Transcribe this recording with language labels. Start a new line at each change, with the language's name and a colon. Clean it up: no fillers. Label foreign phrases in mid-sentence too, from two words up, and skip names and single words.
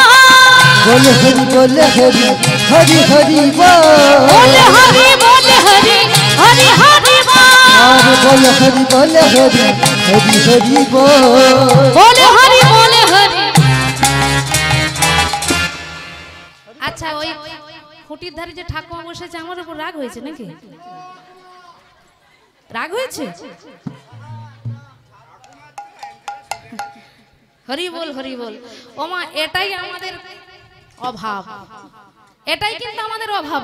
Hindi: हरि बोल हरि हरि हरि बोल। बोले हरि हरि हरि हरि और बोल हरि हरि हरि हरि बोल। बोले हरि हरि। अच्छा
Bangla: ওই খুঁটির ধারে যে ঠাকুমা বসেছে আমার উপর রাগ হয়েছে নাকি? রাগ হয়েছে? হরি বল ওমা, এটাই আমাদের অভাব, এটাই কিন্তু আমাদের অভাব।